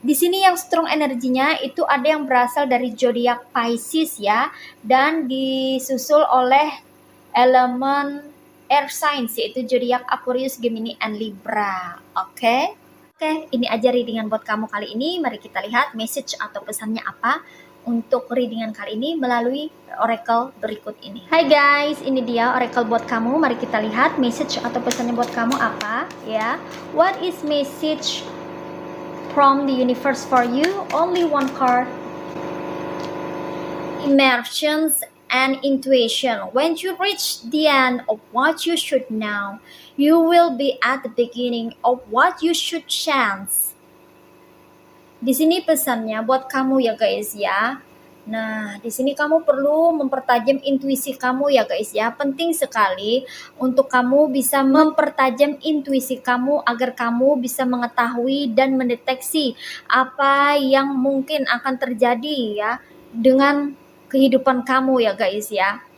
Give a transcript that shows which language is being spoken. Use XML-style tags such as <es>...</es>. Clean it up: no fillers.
<id>Di sini yang strong energinya itu ada yang berasal dari zodiak Pisces ya, dan disusul oleh elemen air signs yaitu zodiak Aquarius, Gemini, and Libra. Oke, ini aja readingan buat kamu kali ini. Mari kita lihat message atau pesannya apa untuk readingan kali ini melalui oracle berikut ini. Hai guys, ini dia oracle buat kamu. Mari kita lihat message atau pesannya buat kamu apa ya.</id> <en>What is message from the universe for you? Only one card. Immersions and intuition. When you reach the end of what you should know, you will be at the beginning of what you should chance.</en> <id>Di sini pesannya buat kamu ya guys ya. Nah, di sini kamu perlu mempertajam intuisi kamu ya guys ya. Penting sekali untuk kamu bisa mempertajam intuisi kamu agar kamu bisa mengetahui dan mendeteksi apa yang mungkin akan terjadi ya dengan kehidupan kamu ya guys ya.</id>